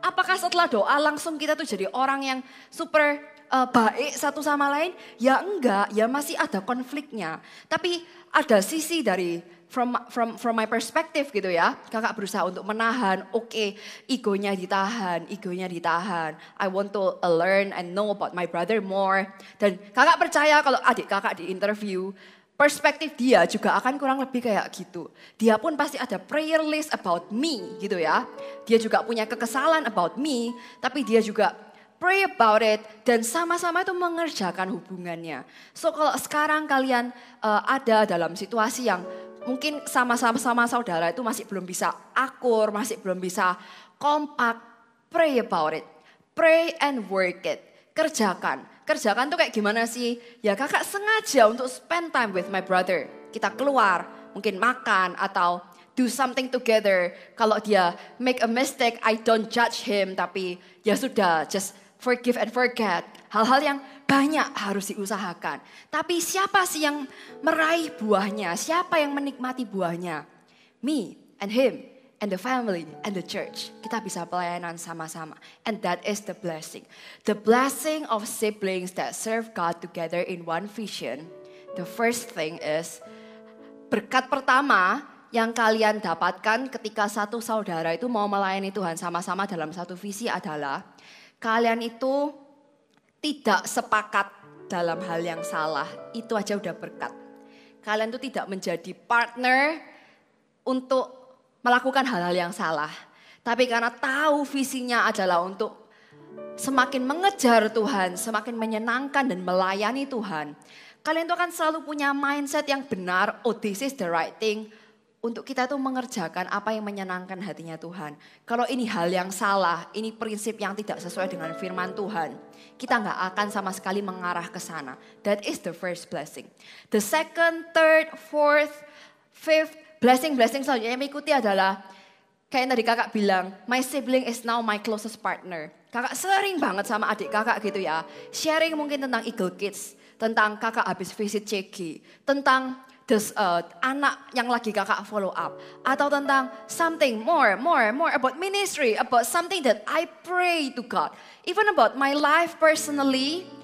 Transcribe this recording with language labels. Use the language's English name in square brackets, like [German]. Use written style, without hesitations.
[Indonesian] Apakah setelah doa langsung kita tuh jadi orang yang super baik satu sama lain? Ya enggak. Ya masih ada konfliknya. Tapi ada sisi dari [English] from my perspective [Indonesian] gitu ya. Kakak berusaha untuk menahan, oke, egonya ditahan. [English] I want to learn and know about my brother more. [Indonesian] Dan kakak percaya kalau adik kakak di interview, perspektif dia juga akan kurang lebih kayak gitu. Dia pun pasti ada [English] prayer list about me [Indonesian] gitu ya. Dia juga punya kekesalan [English] about me, [Indonesian] tapi dia juga [English] pray about it [Indonesian] dan sama-sama itu mengerjakan hubungannya. So kalau sekarang kalian ada dalam situasi yang mungkin sama-sama saudara itu masih belum bisa akur, masih belum bisa kompak, [English] pray about it. Pray and work it. [Indonesian] Kerjakan. Kerjakan tuh kayak gimana sih? Ya kakak sengaja untuk [English] spend time with my brother. [Indonesian] Kita keluar, mungkin makan atau [English] do something together. [Indonesian] Kalau dia [English] make a mistake, I don't judge him. [Indonesian] Tapi ya sudah, [English] just forgive and forget. [Indonesian] Hal-hal yang banyak harus diusahakan. Tapi siapa sih yang meraih buahnya? Siapa yang menikmati buahnya? [English] Me and him and the family and the church. [Indonesian] Kita bisa pelayanan sama-sama. [English] And that is the blessing. The blessing of siblings that serve God together in one vision. The first thing is, [Indonesian] berkat pertama yang kalian dapatkan ketika satu saudara itu mau melayani Tuhan sama-sama dalam satu visi adalah, kalian itu tidak sepakat dalam hal yang salah, itu aja udah berkat. Kalian tuh tidak menjadi partner untuk melakukan hal-hal yang salah. Tapi karena tahu visinya adalah untuk semakin mengejar Tuhan, semakin menyenangkan dan melayani Tuhan, kalian tuh akan selalu punya mindset yang benar, oh [English] this is the right thing. [Indonesian] Untuk kita tuh mengerjakan apa yang menyenangkan hatinya Tuhan. Kalau ini hal yang salah, ini prinsip yang tidak sesuai dengan firman Tuhan, kita nggak akan sama sekali mengarah ke sana. [English] That is the first blessing. The second, third, fourth, fifth blessing [Indonesian] selanjutnya yang mengikuti adalah kayak yang tadi kakak bilang, [English] my sibling is now my closest partner. [Indonesian] Kakak sering banget sama adik kakak gitu ya, sharing mungkin tentang Eagle Kids, tentang kakak habis visit CG, tentang anak yang lagi kakak follow up, atau tentang [English] something more about ministry, about something that I pray to God, even about my life personally.